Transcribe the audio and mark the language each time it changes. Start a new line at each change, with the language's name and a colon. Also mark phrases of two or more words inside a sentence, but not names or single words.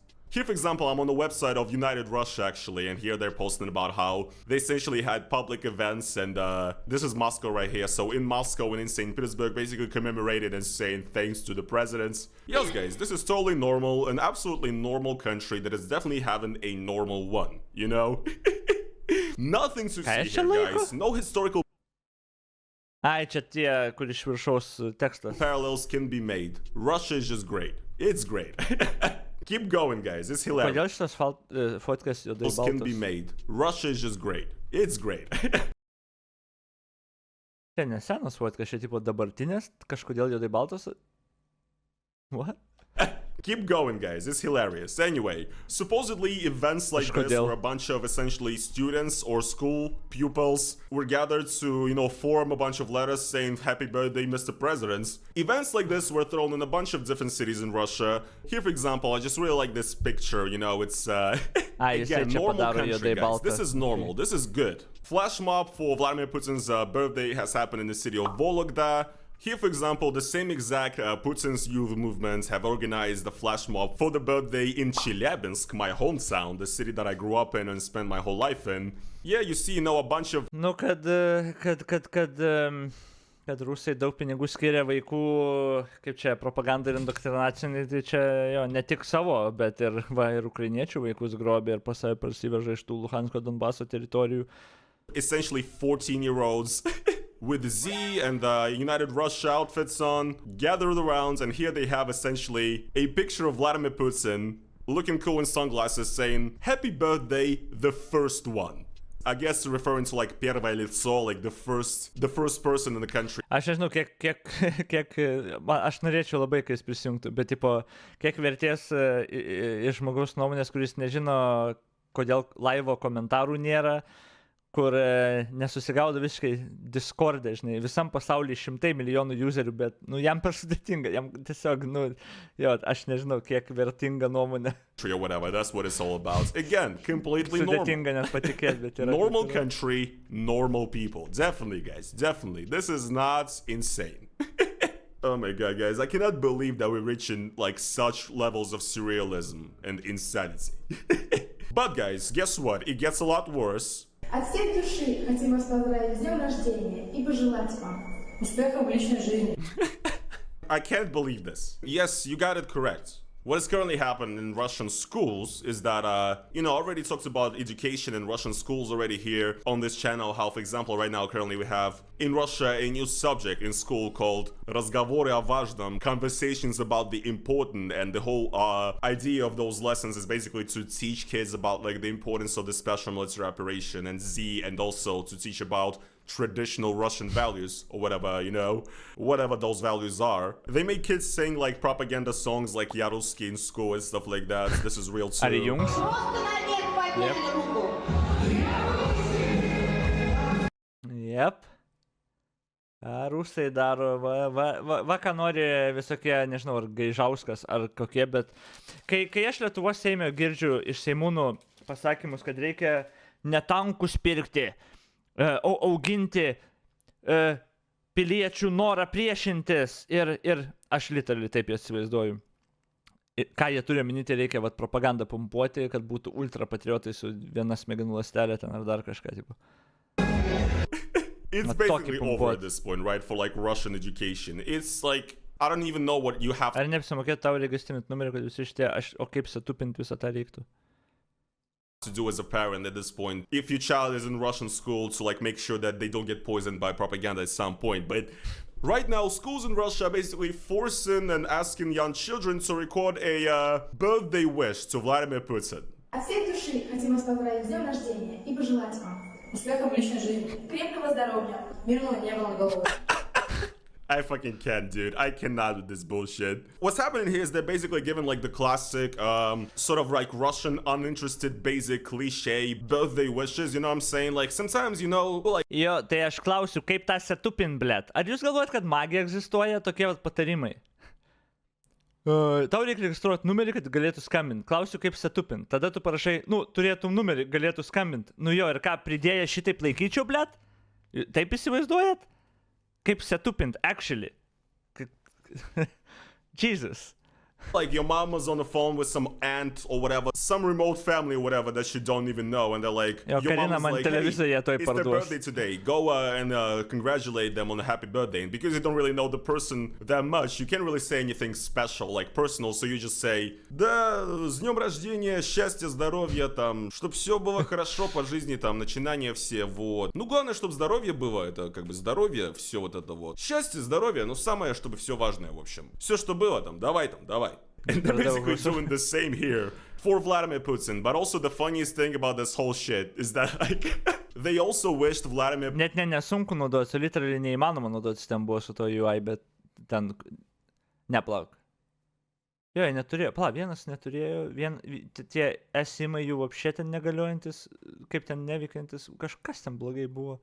English: Here, for example, I'm on the website of United Russia, actually, and here they're posting about how they essentially had public events, and this is Moscow right here. So in Moscow and in St. Petersburg, basically commemorated and saying thanks to the presidents. Yes, guys, this is totally normal, an absolutely normal country that is definitely having a normal one, you know? Nothing to see here, guys. No historical
Lithuanian: Ai, čia tie, kur iš viršaus tekstas.
English: parallels can be made. Russia is just great. It's great. Keep going, guys. It's hilarious.
Lithuanian: Kodėl šitas fotkas juodai
English: Can be
Lithuanian: baltas?
English: made. Russia is just great. It's great.
Lithuanian: Čia nesenas fotkas, čia tipo dabartinės, kažkodėl juodai baltas.
English: What? Keep going, guys. It's hilarious. Anyway, supposedly events like this where a bunch of essentially students or school pupils were gathered to, you know, form a bunch of letters saying happy birthday, Mr. Presidents. Events like this were thrown in a bunch of different cities in Russia. Here, for example, I just really like this picture. You know, it's again, normal country, guys. This is normal. This is good. Flash mob for Vladimir Putin's birthday has happened in the city of Vologda. Here, for example, the same exact Putin's youth movements have organized a flash mob for the birthday in Chelyabinsk, my hometown, the city that I grew up in and spent my whole life in. Yeah, you see, you know, a bunch of...
Lithuanian: Nu, kad rusai daug pinigų skiria vaikų, kaip čia, propagandai ir indoktrinacijai, tai čia jo, ne tik savo, bet ir, va, ir ukrainiečių vaikus grobė ir pas save parsiveža iš tų Luhansko Donbaso teritorijų.
English: Essentially 14-year-olds with Z and United Russia outfits on, gathered around, and here they have essentially a picture of Vladimir Putin looking cool in sunglasses saying, "Happy birthday, the first one." I guess referring to like
Russian: первое лицо,
English: like the first person in the country.
Lithuanian: Aš nežinau, kiek aš norėčiau labai, kai jis prisijungtų, bet tipo, kiek vertės iš žmogaus nuomonės, kuris nežino, kodėl laivo komentarų nėra, kur nesusigaudo visiškai Discord'e, žinai, visam pasaulyje 100 milijonų userių, bet, nu, jam per sudėtinga, jam tiesiog, nu, jo, aš nežinau, kiek vertinga nuomonė.
English: Or whatever, that's what it's all about. Again, completely normal.
Lithuanian: Sudėtinga net patikėti, bet yra.
English: Normal country, normal people. Definitely, guys, definitely. This is not insane. Oh my god, guys, I cannot believe that we're reaching, like, such levels of surrealism and insanity. But, guys, guess what? It gets a lot worse.
Russian: От всей души хотим вас поздравить с днем рождения и пожелать вам успехов в личной жизни.
English: I can't believe this. Yes, you got it correct. What is currently happening in Russian schools is that, already talked about education in Russian schools already here on this channel. How, for example, right now, currently we have in Russia a new subject in school called
Russian: "Разговоры о важном,"
English: conversations about the important, and the whole idea of those lessons is basically to teach kids about like the importance of the special military operation and Z, and also to teach about traditional Russian values or whatever, whatever those values are. They make kids sing like propaganda songs like
Russian: "Я русский"
English: in school and stuff like that. This is real too. Are you young? Yep.
Lithuanian: Rusai daro, va ką nori visokie, nežinau, ar Gaižauskas, ar kokie, bet kai aš Lietuvos Seime girdžiu iš seimūnų pasakymus, kad reikia ne tankus pirkti, auginti piliečių norą priešintis ir aš literaliai taip įsivaizduoju. Ką jie turi minėti, reikia propagandą pumpuoti, kad būtų ultrapatriotai su viena smegenų ląstelė ten ar dar kažką tipo.
English: It's basically over at this point, right? For like Russian education. It's like, I don't even know what you have
Lithuanian: Ar neapsimokėti tau registrinti numerį, kad visi šitie, o kaip satupinti visą tą reiktų?
English: To do as a parent at this point, if your child is in Russian school, to like make sure that they don't get poisoned by propaganda at some point. But right now, schools in Russia are basically forcing and asking young children to record a birthday wish to Vladimir Putin.
Russian: От всей души хотим вас поздравить с днем рождения и пожелать вам успехов в личной жизни, крепкого здоровья, мирного неба над головой.
English: I fucking can't, dude. I cannot with this bullshit. What's happening here is they're basically giving like the classic, sort of like Russian uninterested, basic cliche birthday wishes, you know what I'm saying? Like sometimes, like...
Lithuanian: Jo, tai aš klausiu, kaip tą setupin, blėt. Ar jūs galvojat, kad magija egzistuoja tokie patarimai? Tau reikia registruoti numerį, kad galėtų skambinti. Klausiu, kaip setupin. Tada tu parašai, turėtum numerį, galėtų skambinti. Jo, ir ką, pridėję šitaip laikyčiau, blėt? Taip įsivaizduojat? Kaip setupint,
English: actually. Jesus. Like your mom was on the phone with some aunt or whatever, some remote family or whatever that you don't even know, and they're like, your mom is like, hey, it's their birthday today, go and congratulate them on a happy birthday. And because you don't really know the person that much, you can't really say anything special, like personal, so you just say,
Russian: да, с днем рождения, счастья, здоровья, там, чтоб все было хорошо по жизни, там, начинания все, вот. Ну, главное, чтобы здоровье было, это как бы здоровье, все вот это вот. Счастье, здоровье, ну, самое, чтобы все важное, в общем. Все, что было, там, давай.
English: And they're basically doing the same here for Vladimir Putin. But also the funniest thing about this whole shit is that like they also wished Vladimir...
Lithuanian: Net nesunku naudoti, literally neįmanoma naudoti ten buvo su to UI, bet ten... Neplauk. Jo, jie neturėjo, vienas neturėjo, tie esimai jų apšė ten negaliojantis, kaip ten neveikiantis, kažkas ten blogai buvo.